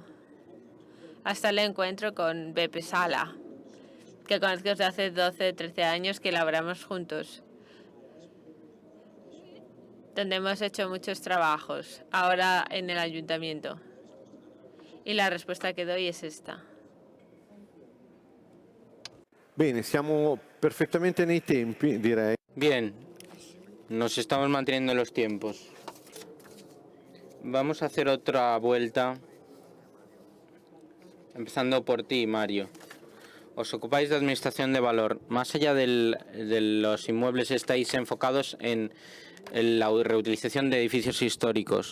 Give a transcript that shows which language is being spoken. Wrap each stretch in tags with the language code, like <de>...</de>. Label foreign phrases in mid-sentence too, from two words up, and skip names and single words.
<es>Hasta el encuentro con Beppe Sala, que conozco desde hace 12, 13 años, que laboramos juntos, donde hemos hecho muchos trabajos, ahora en el ayuntamiento. Y la respuesta que doy es esta.</es> <it>Bene, siamo perfettamente nei tempi, direi.</it> <es>Bien, nos estamos manteniendo en los tiempos. Vamos a hacer otra vuelta, empezando por ti, Mario. Os ocupáis de administración de valor. Más allá de los inmuebles, estáis enfocados en la reutilización de edificios históricos.</es>